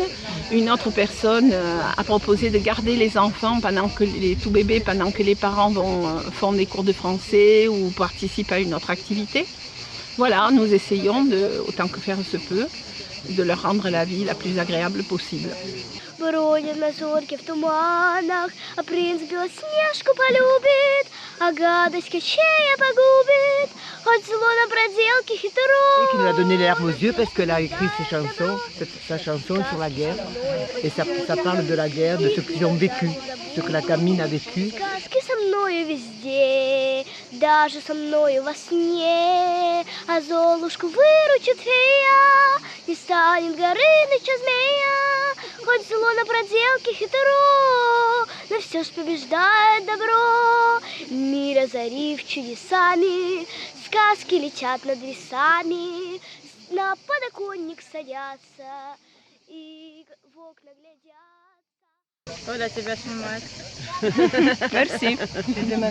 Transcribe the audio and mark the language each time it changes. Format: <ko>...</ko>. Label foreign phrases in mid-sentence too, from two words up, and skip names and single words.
<fr>Une autre personne a proposé de garder les enfants les tout bébés pendant que les parents font des cours de français ou participent à une autre activité. Voilà, nous essayons, autant que faire se peut, de leur rendre la vie la plus agréable possible.</fr> <ru>Бродят мазурки в туманах, а принц Белоснежку полюбит, а гадость Кощея погубит, хоть зло на проделке хитро.</ru> <fr>Qui nous a donné les larmes aux yeux parce qu'elle a écrit sa chanson sur la guerre. Et ça parle de la guerre, de ce qu'ils ont vécu, ce que la Camine a vécu.</fr> <ru>Сказки со мною везде, даже со мною во сне, а Золушку выручит фея, не станет Горыныча змея, хоть зло на проделке хитро, но все ж побеждает добро. Мир озарив чудесами, сказки летят над лесами, на подоконник садятся и в окна глядят.</ru> <fr>Oh là, c'est vachement mal. Merci.</fr>